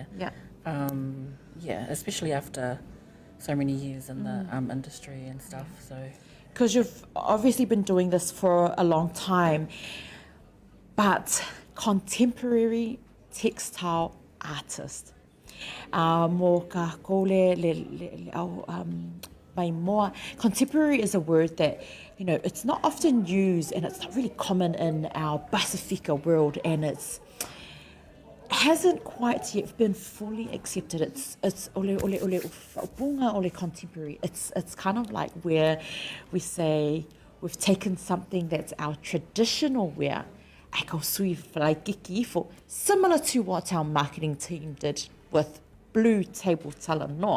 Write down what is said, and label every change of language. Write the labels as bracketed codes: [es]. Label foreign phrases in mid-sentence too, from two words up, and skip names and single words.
[en] Yeah. Especially after so many years in the industry and stuff. So, because you've obviously been doing this for a long time, but contemporary textile artist. Mō ka kole mai moa. Contemporary is a word that, it's not often used, and it's not really common in our Pasifika world, and it hasn't quite yet been fully accepted. It's ole contemporary. It's kind of like where we say we've taken something that's our traditional wear, similar to what our marketing team did with BluTable Talanoa.